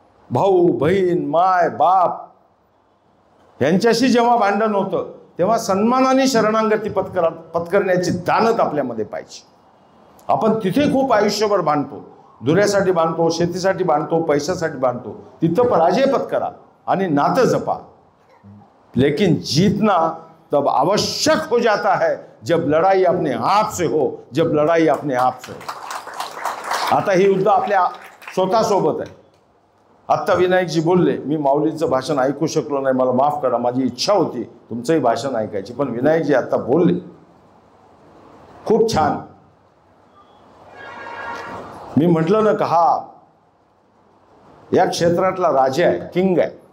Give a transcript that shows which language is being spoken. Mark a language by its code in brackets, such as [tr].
[mr] भाऊ बहीण माय बाप यांच्याशी जेव्हा भांडण होतं तेव्हा सन्मानाने शरणागती पत्करण्याची दानत आपल्यामध्ये पाहिजे. आपण तिथे खूप आयुष्यभर भांडतो, दुऱ्यासाठी भांडतो, शेतीसाठी भांडतो, पैशासाठी भांडतो. तिथं पराजय पत्करा आणि नातं जपा. [hi] लेकिन जीतना तब आवश्यक हो जाता है जब लड़ाई अपने आप से हो, जब लड़ाई अपने आप से हो. [mr] आता ही युद्ध आपल्या स्वतःसोबत आहे. आत्ता विनायकजी बोलले, मी माऊलींचं भाषण ऐकू शकलो नाही, मला माफ करा, माझी इच्छा होती तुमचंही भाषण ऐकायची, पण विनायकजी आता बोलले खूप छान. मी म्हटलं ना का हा या क्षेत्रातला राजा आहे, किंग आहे.